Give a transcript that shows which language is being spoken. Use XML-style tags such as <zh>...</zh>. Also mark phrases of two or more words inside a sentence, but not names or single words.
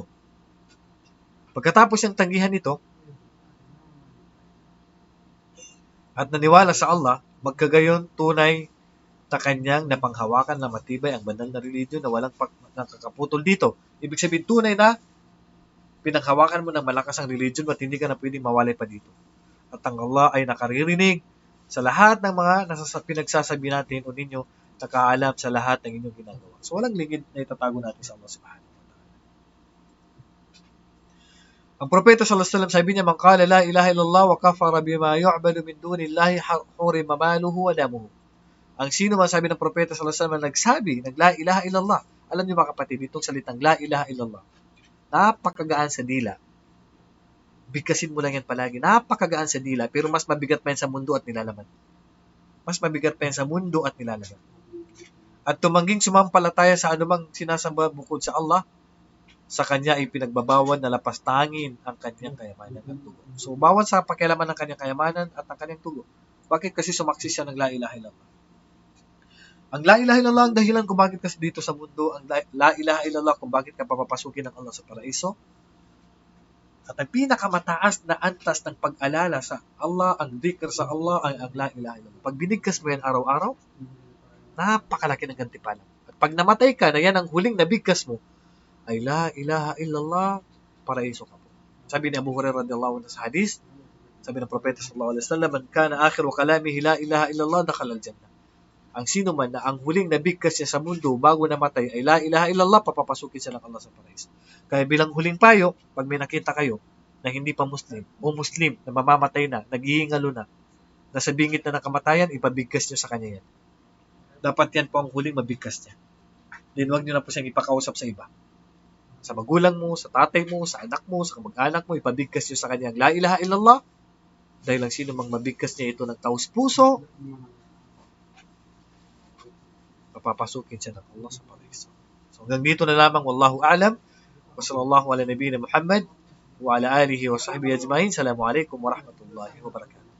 <tl>Pagkatapos ng tanggihan ito, at naniwala sa Allah, magkagayon tunay na kanyang napanghawakan na matibay ang banal na religion na walang nakakaputol dito. Ibig sabihin, tunay na pinanghawakan mo ng malakas ang religion at hindi ka na pwedeng mawalay pa dito. At ang Allah ay nakaririnig sa lahat ng mga pinagsasabi natin o ninyo, nakaalam sa lahat ng inyong ginagawa. So walang lingid na itatago natin sa Allah</tl> <ar>سبحانه وتعالى.</ar> <tl>Ang propeta</tl> <ar>صلى الله عليه وسلم</ar> <tl>sabi niya,</tl> <ar>من قال لا إله إلا الله وكفر بما يعبد من دون الله حرم ماله ودمه.</ar> <tl>Ang sino man, sabi ng propeta</tl> <ar>صلى الله عليه وسلم,</ar> <tl>nagsabi ng</tl> <ar>لا إله إلا الله.</ar> <tl>Alam niyo mga kapatid, itong salitang</tl> <ar>لا إله إلا الله,</ar> <tl>napakagaan sa dila. Bigkasin mo lang yan palagi. Napakagaan sa dila, pero mas mabigat pa yan sa mundo at nilalaman. Mas mabigat pa yan sa mundo at nilalaman. At tumangging sumampalataya sa anumang sinasamba bukod sa Allah, sa kanya ay pinagbabawan na lapastangin ang kanyang kayamanan at tugo. So, bawal sa pakialaman ng kanyang kayamanan at ang kanyang tugo. Bakit? Kasi sumaksis siya ng</tl> <ar>لا إله إلا الله.</ar> <tl>Ang</tl> <ar>لا إله إلا الله</ar> <tl>ang dahilan kung bakit ka dito sa mundo. Ang</tl> <ar>لا إله إلا الله</ar> <tl>kung bakit ka papapasukin ng Allah sa paraiso. At ang pinakamataas na antas ng pag-alala sa Allah, ang dhikr sa Allah, ay ang</tl> <ar>لا إله إلا الله.</ar> <tl>Pag binigkas mo yan araw-araw, napakalaki ng gantimpala. At pag namatay ka, na yan ang huling nabigkas mo, ay</tl> <ar>لا إله إلا الله,</ar> <tl>paraiso ka po. Sabi ni Abu Hurairah</tl> <ar>رضي الله عنه</ar> <tl>sa hadis, sabi ng propeta</tl> <ar>صلى الله عليه وسلم, من كان آخر كلامه لا إله إلا الله دخل الجنة.</ar> <tl>Ang sino man na ang huling nabigkas niya sa mundo bago namatay ay</tl> <ar>لا إله إلا الله,</ar> <tl>papapasukin siya ng Allah sa paraiso. Kaya bilang huling payo, pag may nakita kayo na hindi pa Muslim o Muslim na mamamatay na, naghihingalo na, nasa bingit na ng kamatayan, ipabigkas niyo sa kanya yan. Dapat yan po ang huling mabigkas niya. Then huwag niyo na po siyang ipakausap sa iba. Sa magulang mo, sa tatay mo, sa anak mo, sa kamag-anak mo, ipabigkas niyo sa kanya ang</tl> <ar>لا إله إلا الله,</ar> <tl>dahil ang sino mang mabigkas niya ito ng taos puso, papapasukin siya ng Allah sa paraiso. So hanggang dito na lamang,</tl> <ar>والله أعلم وصلى الله على نبينا محمد وعلى آله وصحبه أجمعين. السلام عليكم ورحمة الله وبركاته.</ar>